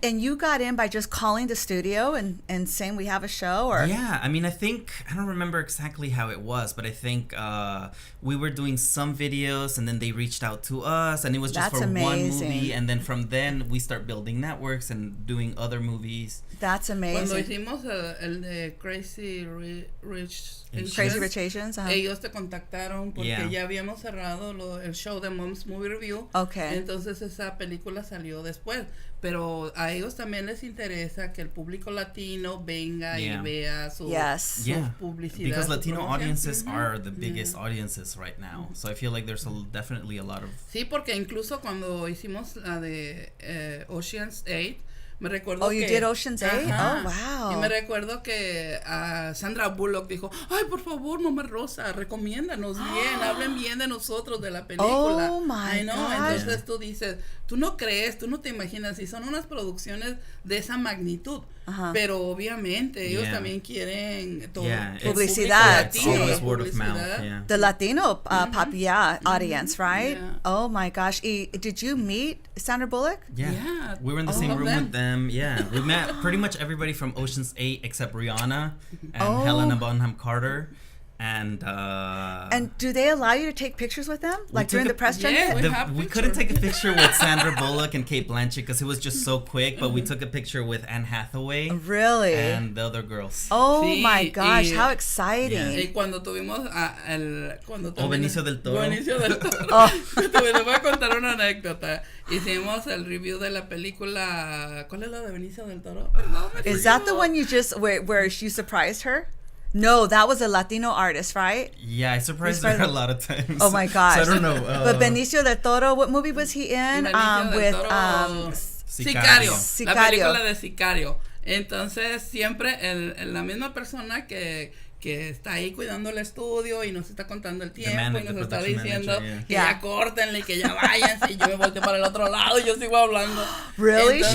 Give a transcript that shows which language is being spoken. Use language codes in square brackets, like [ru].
[en] And you got in by just calling the studio and saying we have a show, or I mean, I don't remember exactly how it was, but I think we were doing some videos, and then they reached out to us, and it was just for one movie, and then from then we start building networks and doing other movies. That's amazing. [es] Cuando hicimos el de Crazy Rich [en] Asians, [es] ellos te contactaron porque ya habíamos cerrado el show de Mom's Movie Review. [en] Okay. [es] Entonces esa película salió después, pero a ellos también les interesa que el público latino venga y vea su publicidad. [en] Because Latino audiences are the biggest audiences right now. So I feel like there's definitely a lot of... [es] Sí, porque incluso cuando hicimos la de Ocean's 8, Me recuerdo [en] you did Ocean's 8? [es] Ajá. [en] Oh, wow. [es] Y me recuerdo que Sandra Bullock dijo, ay, por favor, mamá Rosa, recomiéndanos bien, hablen bien de nosotros, de la película. [en] Oh, my gosh. [es] Entonces tú dices, tú no crees, tú no te imaginas, y son unas producciones de esa magnitud, pero obviamente ellos también quieren todo, publicidad. [en] It's always word of mouth, yeah. The Latino audience, right? Yeah. Oh my gosh. Did you meet Sandra Bullock? Yeah. We were in the same room with them. Yeah. We met pretty much everybody from Ocean's 8 except Rihanna and Helena Bonham Carter. And do they allow you to take pictures with them, like during the press junket? We couldn't take a picture with Sandra Bullock and Cate Blanchett because it was just so quick. But we took a picture with Anne Hathaway, really, and the other girls. Oh my gosh, how exciting! [es] Y cuando tuvimos Benicio del Toro. Te voy a contar una anécdota. Hicimos el review de la película. ¿Cuál es la de Benicio del Toro? [en] Is that the one you just where you surprised her? No, that was a Latino artist, right? Yeah, I surprised her a lot of times. Oh my gosh. So I don't know. But Benicio del Toro, what movie was he in? With [es] Sicario. La película de Sicario. Entonces, siempre la misma persona que está ahí cuidando el estudio y nos está contando el tiempo y nos está diciendo que ya córtenle y que ya váyanse, y yo me volteé para el otro lado y yo sigo hablando. [en] Really? [es] Entonces,